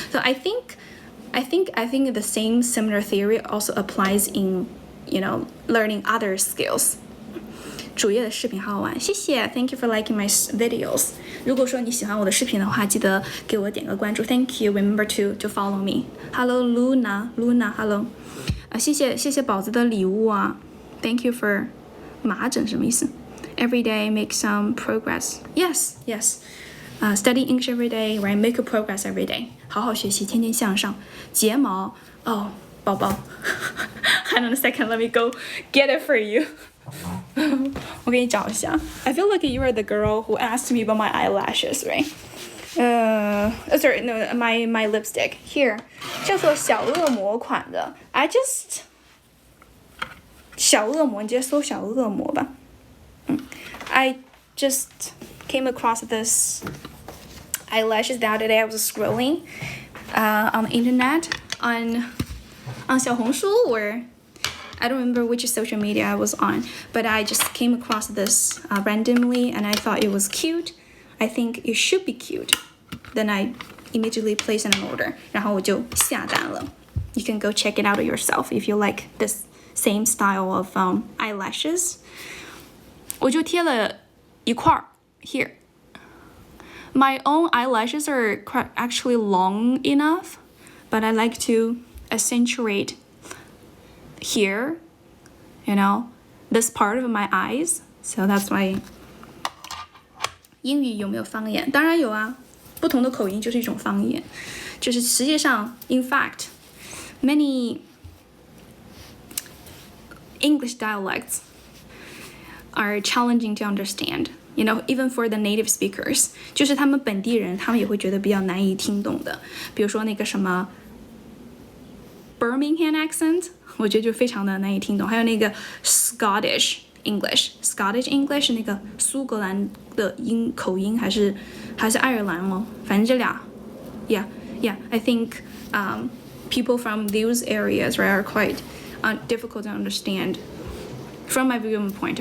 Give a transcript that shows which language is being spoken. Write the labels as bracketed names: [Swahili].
[English] So I think the same similar theory also applies in learning other skills. [Chinese] 主页的视频好好玩，谢谢 ， [English] Thank you for liking my videos. [Chinese] 如果说你喜欢我的视频的话，记得给我点个关注 ， [English] Thank you. Remember to follow me. Hello Luna, hello. [Chinese] 谢谢宝子的礼物啊 [English] ，Thank you for [Chinese] 麻疹什么意思 [English] ？Every day make some progress. Yes. Study English every day, right? Make a progress every day. [Chinese] 好好学习，天天向上。睫毛哦，宝宝 [English] ，Hang on a second, let me go get it for you. [Chinese] 我给你找一下。 [English] I feel like you are the girl who asked me about my eyelashes, right? Sorry, no, my lipstick here. [Chinese] 叫做小恶魔款的。小恶魔，你直接搜小恶魔吧。 [English] I just came across this eyelashes the other day. I was scrolling on the internet on 小红书 or I don't remember which social media I was on, but I just came across this randomly and I thought it was cute. I think it should be cute. Then I immediately placed an order. [Chinese] 然后我就下单了。 [English] You can go check it out yourself if you like this same style of eyelashes. [Chinese] 我就贴了一块 [English] here. My own eyelashes are actually long enough, but I like to accentuate here, this part of my eyes. So that's why. [Chinese] 英语有没有方言？当然有啊，不同的口音就是一种方言。就是实际上 [English] in fact, many English dialects are challenging to understand. Even for the native speakers. [Chinese] 就是他们本地人，他们也会觉得比较难以听懂的。比如说那个什么 Birmingham accent， 我觉得就非常的难以听懂。还有那个 Scottish English 那个苏格兰的口音还是爱尔兰哦，反正这俩 [English] yeah I think people from those areas are quite difficult to understand from my viewpoint.